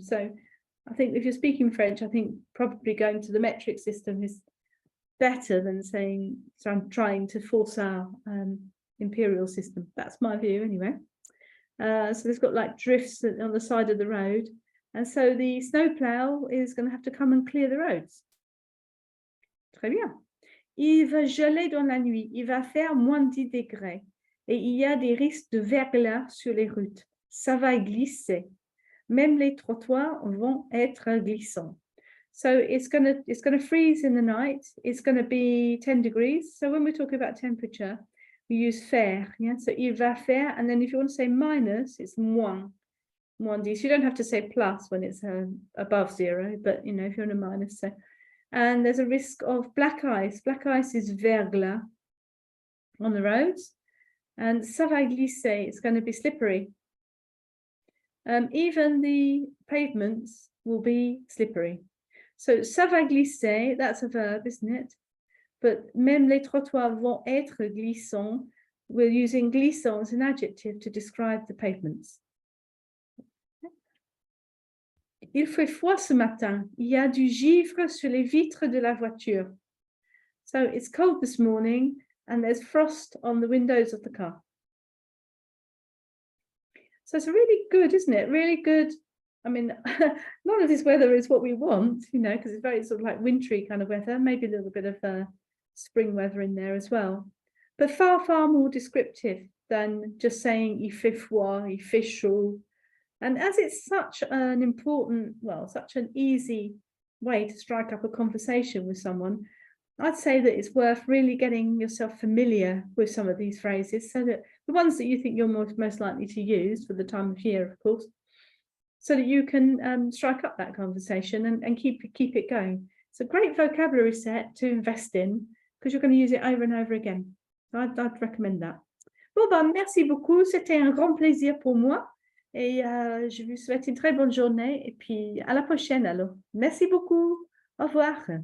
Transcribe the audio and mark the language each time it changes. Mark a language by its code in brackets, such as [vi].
[en] So I think if you're speaking French, I think probably going to the metric system is better than saying, so I'm trying to force our imperial system. That's my view anyway. So there's got like drifts on the side of the road. And so the snowplow is going to have to come and clear the roads. [fr] Très bien. Il va geler dans la nuit. Il va faire moins 10 degrés. Et il y a des risques de verglas sur les routes. Ça va glisser. Même les trottoirs vont être glissants. [en] So it's gonna freeze in the night. It's going to be 10 degrees. So when we talk about temperature, we use faire. Yeah. So il va faire, and then if you want to say minus, it's moins 10. So you don't have to say plus when it's above 0, but you know if you're in a minus. So, and there's a risk of black ice. Black ice is verglas on the roads, and [fr] ça va glisser. [en] It's going to be slippery. Even the pavements will be slippery. So [fr] ça va glisser, [en] that's a verb, isn't it? [fr] But même les trottoirs vont être glissants. [en] We're using glissant as an adjective to describe the pavements. [fr] Il fait froid ce matin. Il y a du givre sur les vitres de la voiture. [en] So it's cold this morning and there's frost on the windows of the car. So it's really good, isn't it? Really good. I mean, none of this weather is what we want, you know, because it's very sort of like wintry kind of weather, maybe a little bit of spring weather in there as well. But far, far more descriptive than just saying [fr] il fait froid, il fait chaud. [en] And as it's such an important, well, such an easy way to strike up a conversation with someone, I'd say that it's worth really getting yourself familiar with some of these phrases, so that the ones that you think you're most likely to use for the time of year, of course, so that you can strike up that conversation and keep it going. It's a great vocabulary set to invest in because you're going to use it over and over again. So I'd recommend that. [fr] Bon, ben, merci beaucoup. C'était un grand plaisir pour moi. Et je vous souhaite une très bonne journée. Et puis, à la prochaine alors. Merci beaucoup. Au revoir.